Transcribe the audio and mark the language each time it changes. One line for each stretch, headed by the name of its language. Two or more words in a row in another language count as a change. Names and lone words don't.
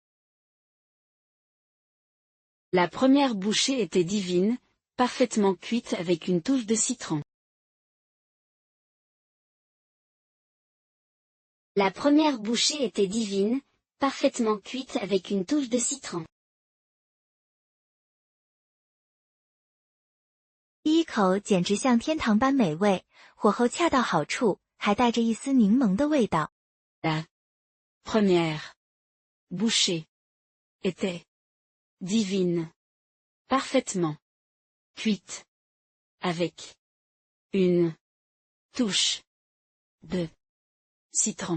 French: La première bouchée était divine, parfaitement cuite avec une touche de citron. La première bouchée était divine, parfaitement cuite avec une touche de citron.
Chinese: 第一口简直像天堂般美味，火候恰到好处，还带着一丝柠檬的味道。
French: La première bouchée était divine, parfaitement cuite avec une touche de citron.